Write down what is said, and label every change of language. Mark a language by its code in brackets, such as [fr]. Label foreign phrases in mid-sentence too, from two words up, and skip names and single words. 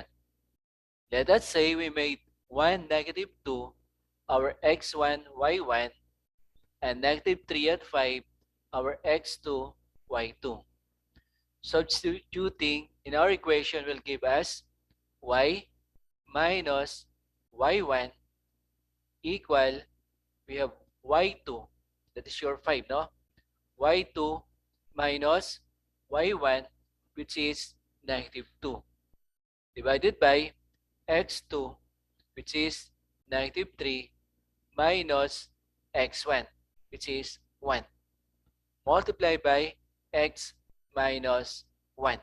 [en] Let us say we made 1, -2 our x1, y1 and -3 and 5 our x2, y2. Substituting in our equation will give us y minus y1 equal, we have y2, that is your 5, no? y2 minus y1, which is -2, divided by x2, which is -3, minus x1, which is 1, multiplied by x minus 1.